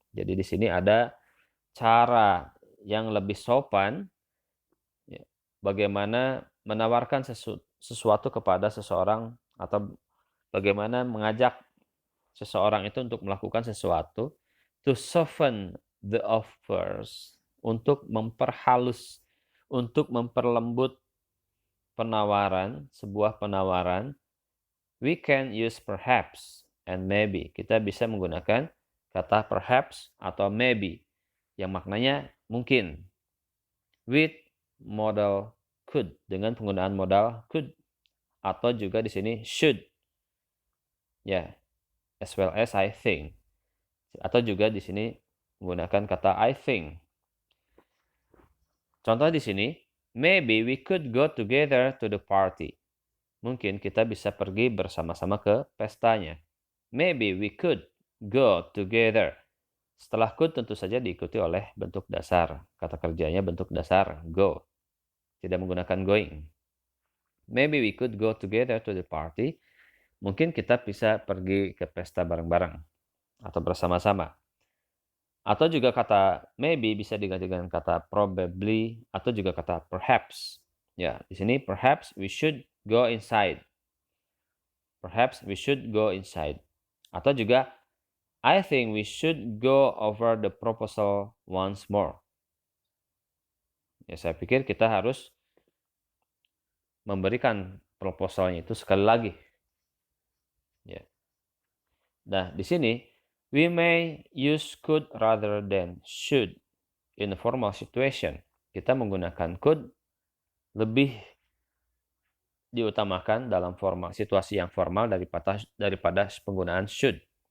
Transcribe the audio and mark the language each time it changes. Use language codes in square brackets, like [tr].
[id] Jadi di sini ada cara yang lebih sopan, ya, bagaimana menawarkan sesuatu kepada seseorang atau bagaimana mengajak seseorang itu untuk melakukan sesuatu, [en] to soften the offers, [id] untuk memperhalus, untuk memperlembut penawaran, sebuah penawaran. [en] We can use perhaps and maybe. [id] Kita bisa menggunakan kata perhaps atau maybe yang maknanya mungkin. [en] With modal could, [id] dengan penggunaan modal could, atau juga di sini should. Ya, [en] as well as I think. [id] Atau juga di sini menggunakan kata I think. Contoh di sini, [en] maybe we could go together to the party. [id] Mungkin kita bisa pergi bersama-sama ke pestanya. [en] Maybe we could go together. [id] Setelah could tentu saja diikuti oleh bentuk dasar. Kata kerjanya bentuk dasar go. Tidak menggunakan going. [en] Maybe we could go together to the party. [id] Mungkin kita bisa pergi ke pesta bareng-bareng atau bersama-sama. Atau juga kata maybe bisa diganti dengan kata probably atau juga kata perhaps. Ya, di sini [en] perhaps we should go inside. Perhaps we should go inside. [id] Atau juga [en] I think we should go over the proposal once more. [id] Ya, saya pikir kita harus memberikan proposalnya itu sekali lagi. Ya. Nah, di sini [en] we may use could rather than should in a formal situation. [id] Kita menggunakan could lebih diutamakan dalam situasi yang formal daripada penggunaan should.